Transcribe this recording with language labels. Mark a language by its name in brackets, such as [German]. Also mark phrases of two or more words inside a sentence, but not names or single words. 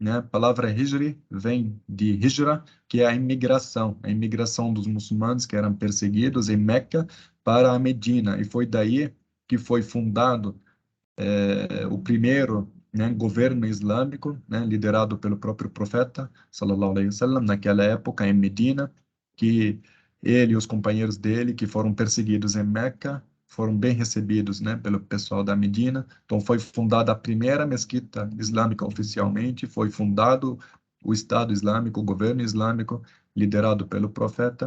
[Portuguese] A palavra Hijri vem de Hijra, que é a imigração dos muçulmanos que eram perseguidos em Meca para a Medina, e foi daí que foi fundado o primeiro, né, governo islâmico, né, liderado pelo próprio profeta, [Arabic] صلى الله عليه وسلم, [Portuguese] naquela época em Medina, que ele e os companheiros dele, que foram perseguidos em Meca, foram bem recebidos, né, pelo pessoal da Medina. Então foi fundada a primeira mesquita islâmica oficialmente, foi fundado o Estado Islâmico, o governo islâmico, liderado pelo profeta.